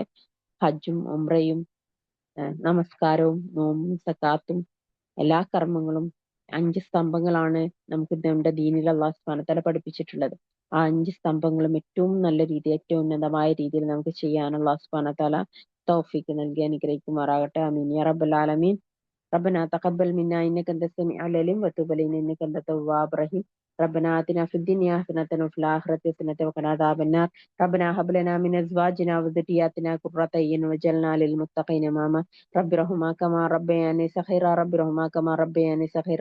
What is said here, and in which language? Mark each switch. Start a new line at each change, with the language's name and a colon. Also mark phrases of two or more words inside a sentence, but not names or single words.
Malayalam: ഹജ്ജും ഉംറയും നമസ്കാരവും നോമ്പും സക്കാത്തും എല്ലാ കർമ്മങ്ങളും 5 സ്തംഭങ്ങളാണ് നമുക്ക് നമ്മുടെ ദീനിൽ
Arabic: الله سبحانه وتعالى
Malayalam: പഠിപ്പിച്ചിട്ടുള്ളത്. ആ 5 സ്തംഭങ്ങളും ഏറ്റവും നല്ല രീതിയിൽ, ഏറ്റവും ഉന്നതമായ രീതിയിൽ നമുക്ക് ചെയ്യാൻ
Arabic: الله سبحانه وتعالى
Malayalam: തൗഫീക്ക് നൽകി അനുഗ്രഹിക്കുമാറാകട്ടെ.
Arabic: آمين يا رب العالمين. ربنا تقبل منا إنك أنت السميع العليم وتب علينا إنك أنت التواب الرحيم. ربنا آتنا في الدنيا حسنة وفي الآخرة حسنة وقنا عذاب النار. ربنا هب لنا من أزواجنا وذرياتنا قرة أعين واجعلنا للمتقين إماما. رب ارحمهما كما ربياني صغيرا. رب ارحمهما كما ربياني صغيرا.